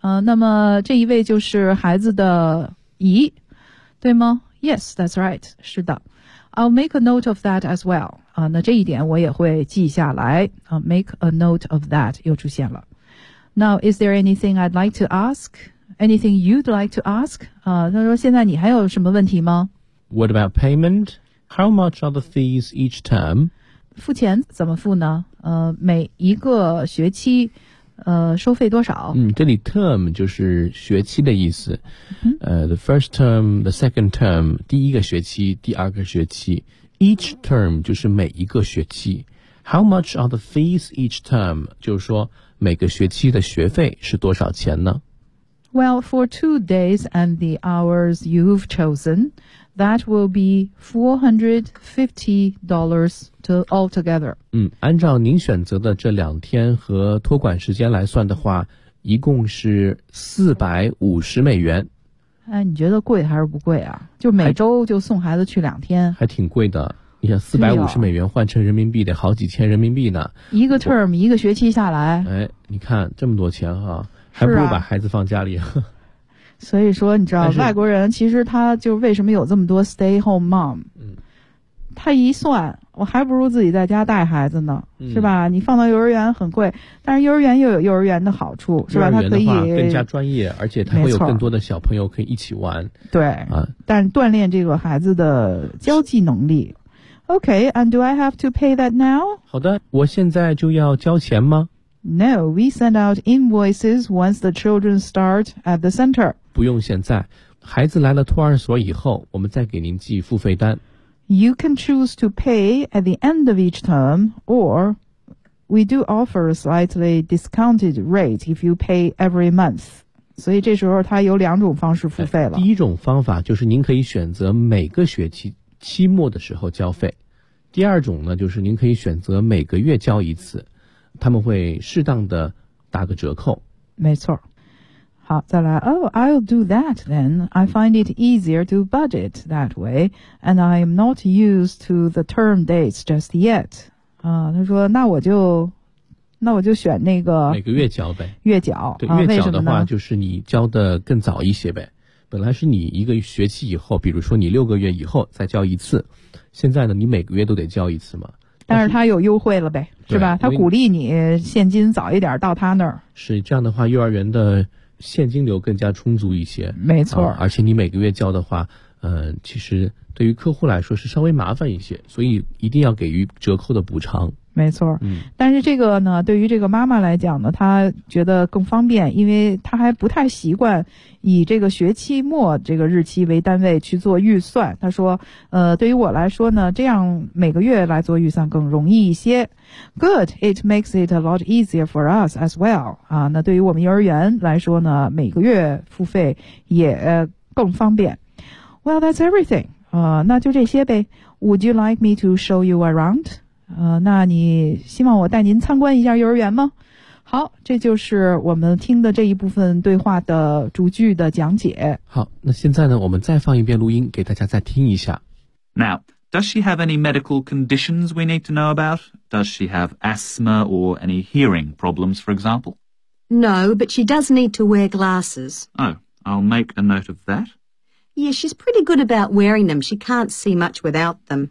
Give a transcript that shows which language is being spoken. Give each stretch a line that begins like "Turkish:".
Chinese: 那么这一位就是孩子的姨，对吗？
English: Yes, that's right.
Chinese: 是的。
English: I'll make a note of that as well.
Chinese: 那这一点我也会记下来。
English: Make a note of that
Chinese: 又出现了。
English: Now, is there anything I'd like to ask? Anything you'd like to ask?
Chinese: 他说现在你还有什么问题吗？
English: What about payment? How much are the fees each term?
Chinese: 付钱怎么付呢？每一个学期收费多少？这里 term 就是学期的意思。
English: The first term, the second term,
Chinese: 第一个学期，第二个学期。
English: Each term
Chinese: 就是每一个学期。
English: How much are the fees each term?
Chinese: 就是说每个学期的学费是多少钱呢？
English: Well, for 2 days and the hours you've chosen, that will be $450 altogether.
Chinese: 按照您选择的这两天和托管时间来算的话，一共是$450。哎，你觉得贵还是不贵啊？就每周就送孩子去两天。还挺贵的。你想$450换成人民币得好几千人民币呢，一个 term 一个学期下来，哎，你看这么多钱哈，还不如把孩子放家里。所以说你知道外国人其实他就为什么有这么多 stay home mom， 他一算我还不如自己在家带孩子呢，是吧？你放到幼儿园很贵，但是幼儿园又有幼儿园的好处，是吧？他可以更加专业，而且他会有更多的小朋友可以一起玩，对啊，但锻炼这个孩子的交际能力。
English: Okay, and do I have to pay that now?
Chinese: 好的，我现在就要交钱吗？
English: No, we send out invoices once the children start at the center.
Chinese: 不用现在，孩子来了托儿所以后，我们再给您寄付费单。
English: You can choose to pay at the end of each term, or we do offer a slightly discounted rate if you pay every month.
Chinese: 所以这时候他有两种方式付费了。第一种方法就是您可以选择每个学期期末的时候交费，第二种呢就是您可以选择每个月交一次，他们会适当的打个折扣。没错。好，再来。
English: Oh, I'll do that then. I find it easier to budget that way, and I'm not used to the term dates just yet.
Chinese: 他说那我就选那个每个月交呗。月缴。对，月缴的话就是你交的更早一些呗。本来是你一个学期以后，比如说你6个月以后再交一次，现在呢你每个月都得交一次嘛。但是他有优惠了呗，是吧？他鼓励你现金早一点到他那儿。是这样的话，幼儿园的现金流更加充足一些。没错。而且你每个月交的话，其实对于客户来说是稍微麻烦一些，所以一定要给予折扣的补偿。没错。但是这个呢，对于这个妈妈来讲呢，她觉得更方便，因为她还不太习惯以这个学期末这个日期为单位去做预算。她说对于我来说呢，这样每个月来做预算更容易一些。
English: Good, it makes it a lot easier for us as well.
Chinese: 那对于我们幼儿园来说呢，每个月付费也更方便。
English: Well, that's everything.
Chinese: 那就这些呗。
English: Would you like me to show you around?
Chinese: 那你希望我带您参观一下幼儿园吗？好，这就是我们听的这一部分对话的逐句的讲解。好，那现在呢，我们再放一遍录音给大家再听一下。
English: Now, does she have any medical conditions we need to know about? Does she have asthma or any hearing problems, for example? No, but she does need to wear glasses. Oh, I'll make a note of that. Yeah, she's pretty good about wearing them. She can't see much without them.